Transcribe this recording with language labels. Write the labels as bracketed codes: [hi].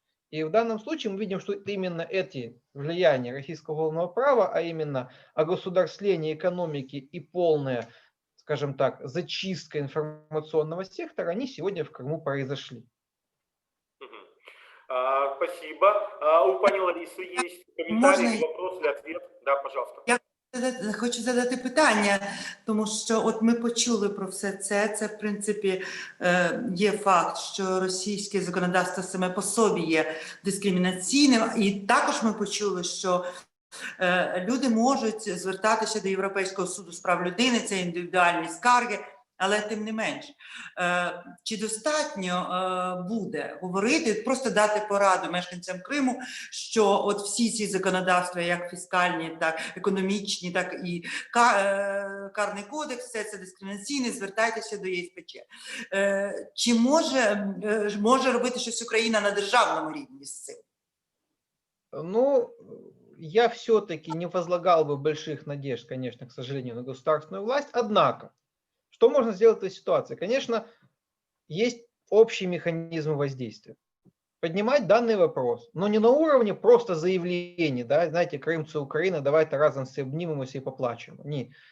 [ru] И в данном случае мы видим, что именно эти влияния российского уголовного права, а именно огосударствление экономики и полная, скажем так, зачистка информационного сектора, они сегодня в Крыму произошли. Спасибо. У пани Ларисы есть комментарий, вопрос или ответ? Да, пожалуйста. [uk] Я хочу задати питання, тому що от ми почули про все це. Це, в принципі, є факт, що російське законодавство саме по собі є дискримінаційним. І також ми почули, що люди можуть звертатися до Європейського суду з прав людини, це індивідуальні скарги. Але тим не менш, чи достатньо буде говорити, просто дати пораду мешканцям Криму, що от всі ці законодавства, як фіскальні, так економічні, так і карний кодекс, все це дискримінаційне, звертайтеся до ЄСПЧ. Чи може робити щось Україна на державному рівні з цим? [ru] Ну, я все-таки не возлагал бы больших надежд, конечно, к сожалению, на государственную власть, однако, Что можно сделать в этой ситуации? Конечно, есть общий механизм воздействия. Поднимать данный вопрос, но не на уровне просто заявлений, да, знаете, Крым це Украина, давайте разом все обнимемся и поплачем. Нет.